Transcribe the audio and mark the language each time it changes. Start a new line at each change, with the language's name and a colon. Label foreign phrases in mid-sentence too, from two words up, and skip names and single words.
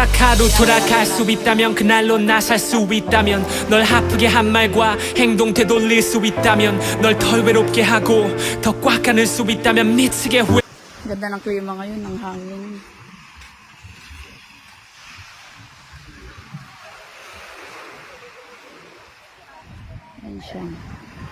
Korean: 하루 돌아갈 수 있다면 그날로 나 살 수 있다면 널 아프게 한 말과 행동 되돌릴 수 있다면 널 덜 외롭게 하고 더 꽉 안을 수 있다면 미치게 후회.
Filipino: Ganda ng klima ngayon, ng hangin. Ayan siya.